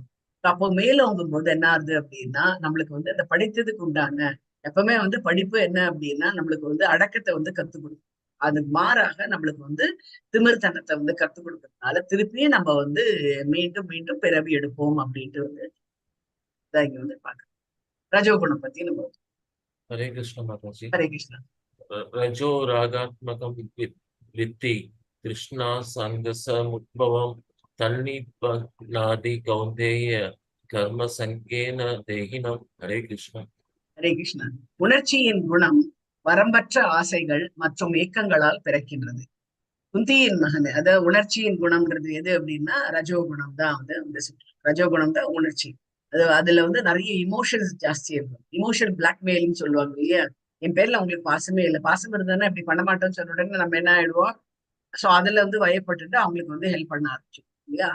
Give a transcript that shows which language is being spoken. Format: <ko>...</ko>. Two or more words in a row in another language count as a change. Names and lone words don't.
<ta>அப்போ மேலோங்கும் போது என்ன ஆகுது அப்படின்னா, நம்மளுக்கு வந்து அந்த படித்ததுக்கு உண்டான எப்பவுமே வந்து படிப்பு என்ன அப்படின்னா நம்மளுக்கு வந்து அடக்கத்தை வந்து கத்துக் கொடுக்கும். அதுக்கு மாறாக நம்மளுக்கு வந்து திமிர்த்தனத்தை வந்து கத்துக் கொடுக்கறதுனால திருப்பியும் நம்ம வந்து மீண்டும் மீண்டும் பிறவி எடுப்போம் அப்படின்ட்டு வந்து இதான் இங்க வந்து பாக்குறோம். ரஜோகுணம் பத்தி நம்ம.</ta> <hi>हरे कृष्ण माताजी।</hi> <ta>ஹரே கிருஷ்ணா.</ta> <sa>रजो रागात्मकं वित्ति तृष्णा संगसमुद्भवं तन्निबध्नाति कौन्तेय कर्म संगेन देहिनं।</sa> <hi>हरे कृष्ण।</hi> <ta>ஹரே கிருஷ்ணா. உணர்ச்சியின் குணம் வரம்பற்ற ஆசைகள் மற்றும் ஏக்கங்களால் பிறக்கின்றது. குந்தியின் மகன், அதாவது உணர்ச்சியின் குணம்ன்றது எது அப்படின்னா ரஜோகுணம் தான் வந்து வந்து ரஜோகுணம் தான் உணர்ச்சி. அதுல வந்து நிறைய இமோஷன்ஸ் ஜாஸ்தி இருக்கும்.</ta> <en>emotional blackmailing</en> <ta>சொல்லுவாங்க இல்லையா, என் பேர்ல உங்களுக்கு பாசமே இல்லை, பாசம் இருந்தானே இப்படி பண்ண மாட்டோம்னு சொன்ன உடனே நம்ம என்ன ஆயிடுவோம், சோ அதுல வந்து வயப்பட்டுட்டு அவங்களுக்கு வந்து ஹெல்ப் பண்ண ஆரம்பிச்சோம் இல்லையா.</ta>